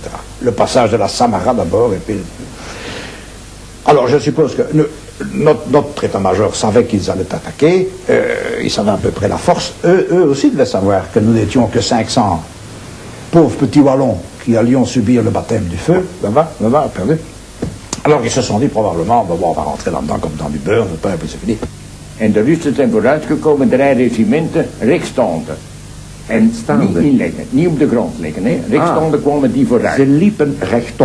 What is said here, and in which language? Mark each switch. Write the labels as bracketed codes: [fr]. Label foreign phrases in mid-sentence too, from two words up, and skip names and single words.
[fr] Le passage de la Samara d'abord, et puis... Alors je suppose que notre état-major savait qu'ils allaient attaquer, ils savaient à peu près la force, eux aussi devaient savoir que nous n'étions que 500 pauvres petits wallons qui allions subir le baptême du feu, là-bas, perdu. Alors ils se sont dit probablement, on va rentrer là-dedans comme dans du beurre, et puis c'est fini. [nl] En de Russen zijn vooruitgekomen 3 regimenten rechtstaande. En niet inleggen, niet op de grond liggen. Hè. Rechtstaande kwamen die vooruit. Ze liepen rechtop.